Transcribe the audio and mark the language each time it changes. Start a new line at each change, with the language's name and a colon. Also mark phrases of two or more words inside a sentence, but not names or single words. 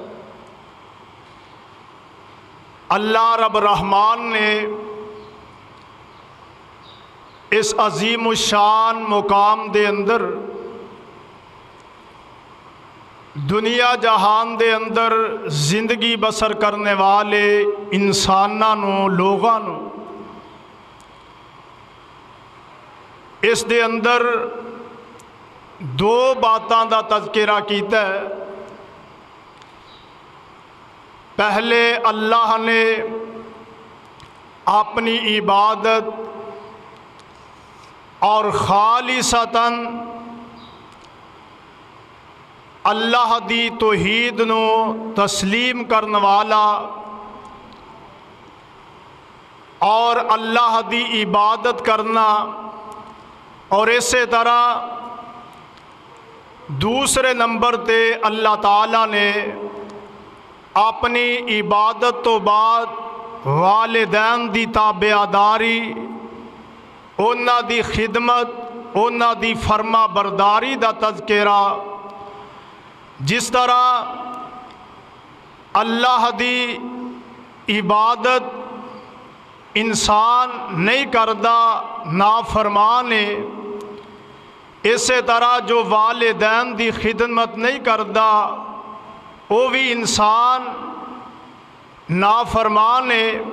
Punjabi: اللہ رب الرحمن نے اس عظیم الشان مقام دے اندر دنیا جہان دے اندر زندگی بسر کرنے والے انساناں نوں، لوگاں نوں اس دے اندر دو باتاں دا تذکرہ کیتا ہے۔ پہلے اللہ نے اپنی عبادت اور خالصتاً اللہ دی توحید نو تسلیم کرنے والا اور اللہ دی عبادت کرنا، اور اسی طرح دوسرے نمبر تے اللہ تعالیٰ نے اپنی عبادت تو بعد والدین دی تابعداری، انہاں دی خدمت، انہاں دی فرما برداری دا تذکرہ۔ جس طرح اللہ دی عبادت انسان نہیں کردا نافرمان ہے، اسی طرح جو والدین دی خدمت نہیں کردا وہ بھی انسان نافرمان ہے۔